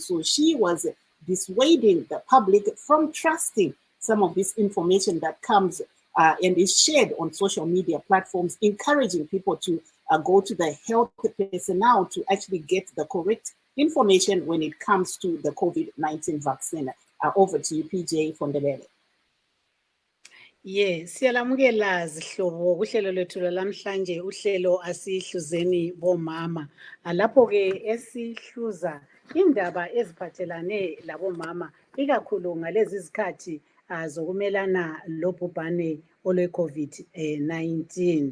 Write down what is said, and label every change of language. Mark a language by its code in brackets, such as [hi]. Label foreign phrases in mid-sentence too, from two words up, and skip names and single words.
[en] So she was dissuading the public from trusting some of this information that comes and is shared on social media platforms, encouraging people to go to the health personnel to actually get the correct information when it comes to the COVID-19 vaccine. Over to you, PJ from the Bele. Yes, [nd] siyalamukela zihlobo kuhlelo lethu lamhlanje uhlelo asihluzeni bomama. Lapho ke esihluza indaba eziphathelane labomama ikakhulu ngalezi izikhathi zokumelana lobhubhane olwe COVID-19.